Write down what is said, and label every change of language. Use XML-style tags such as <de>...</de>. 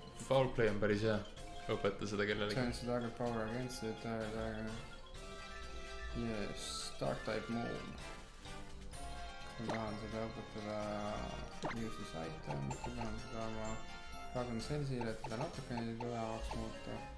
<et>Foul play on päris hea, õpeta seda kellelegi.</et> <en>Turns the target power against it, yes, dark type move.</en> <et>Ma tahan seda õpetada uses item, ma tahan seda oma Dragon Cellsile, et teda natukene tugevaks muuta.</et>